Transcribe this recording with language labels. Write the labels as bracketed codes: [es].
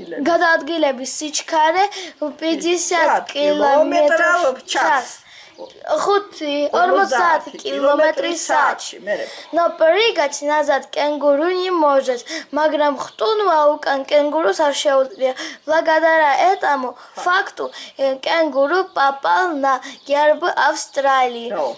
[ka] გადაადგილების სიჩქარე 50 კილომეტრ [ru] в час. [ka] 50 км საათში. [ru] Но прыгать назад кенгуру не может. [ka] მაგრამ ხტუნვა უკან кенгурус არ შეუძლია. [ru] Благодаря этому факту кенгуру попал на герб Австралии.